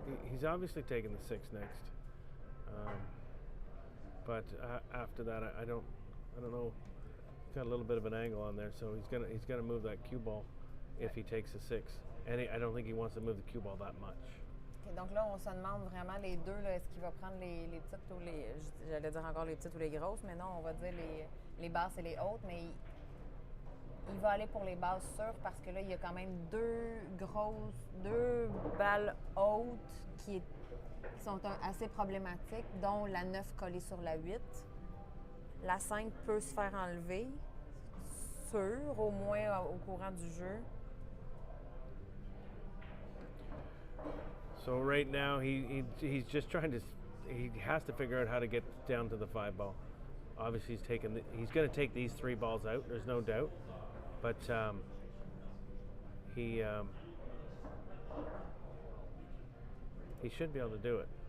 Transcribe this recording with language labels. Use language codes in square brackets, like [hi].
[en] He's obviously taking the 6 next, but after that, I don't know. He's got a little bit of an angle on there, so he's gonna move that cue ball if he takes the 6, and I don't think he wants to move the cue ball that much. [fr] Okay, donc là, on se demande vraiment les deux, là, est-ce qu'il va prendre les petites ou les... J'allais dire encore les petites ou les grosses, mais non, on va dire les basses et les hautes, mais il va aller pour les basses sûres parce que là, il y a quand même deux balles hautes qui sont assez problématiques, dont la 9 collée sur la 8. La 5 peut se faire enlever, sûr, au moins au courant du jeu. [en] So right now he's just trying to, he has to figure out how to get down to the 5 ball. Obviously he's going to take these 3 balls out, there's no doubt, but he should be able to do it.